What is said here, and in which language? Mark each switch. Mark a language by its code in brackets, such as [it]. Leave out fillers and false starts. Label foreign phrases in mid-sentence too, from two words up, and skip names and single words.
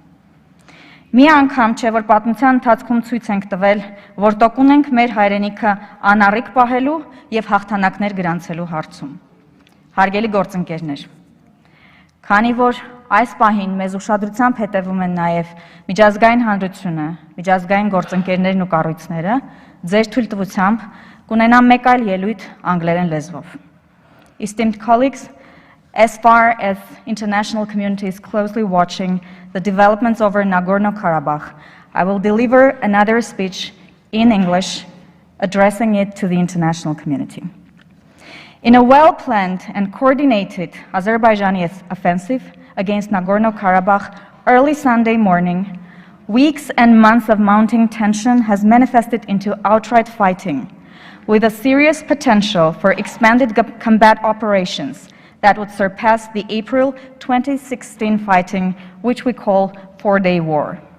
[hy] Մի անգամ չէ, որ պատմության ընթացքում ցույց ենք տվել, որ տոկուն ենք մեր հայրենիքը անառիկ պահելու եւ հաղթանակներ գրանցելու հարցում։ Հարգելի գործընկերներ, քանի որ այս պահին մեզ ուշադրությամբ հետևում են նաեւ միջազգային հանրությունը, միջազգային գործընկերներն ու կառույցները, ձեր թույլտվությամբ կունենամ մեկ այլ ելույթ անգլերեն լեզվով։ [en] Esteemed colleagues, as far as international community is closely watching the developments over Nagorno-Karabakh, I will deliver another speech in English, addressing it to the international community. In a well-planned and coordinated Azerbaijani offensive against Nagorno-Karabakh early Sunday morning, weeks and months of mounting tension has manifested into outright fighting, with a serious potential for expanded combat operations that would surpass the April 2016 fighting, which we call four-day war.